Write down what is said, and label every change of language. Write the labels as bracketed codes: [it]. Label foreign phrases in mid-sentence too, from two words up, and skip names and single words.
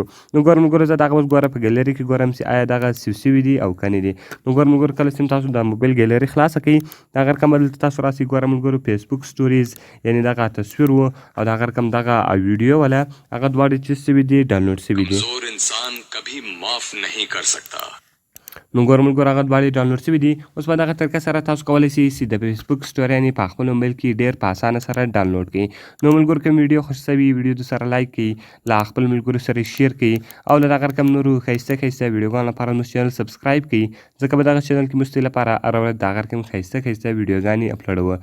[ps] نو ګوره ملګرو زه دغه اوس ګوره په ګیلري کې ګورم چې آیا دغه سیو سوي دي او که نه دي. نو ګوره ملګرو کله چې تاسو د موبایل ګیلري خلاصه کړئ، دغه رقم به دلته تاسو راسئ. ګوره ملګرو فیسبوک سټوریز، یعنې دغه تصویر و او دغه رقم دغه ویډیو وله هغه دواړه چیز سوي دي ډاونلوډ سوي دي. [hi] कमजोर इंसान कभी माफ नहीं कर सकता. [ps] نو ګوره ملګرو هغه دواړې ډاونلوډ شوي دي. اوس په دغه طریقه سره تاسو کولی شئ چې د فیسبوک سټوریانې په خپل موبایل کې ډېر په اسانه سره ډاونلوډ کړئ. نو ملګرو که ویډیو خوښ شوي، ویډیو د سره لایک کړئ، له خپل ملګرو سره شیر کړئ او له دغه رقم نورو ښایسته ویډیوګانو لپاره زموږ چینل سبسکرایب کړئ، ځکه په دغه چینل کې موږ ستاسو لپاره هره ورځ دغه رقم ښایسته ویډیوګانې اپلوډوو.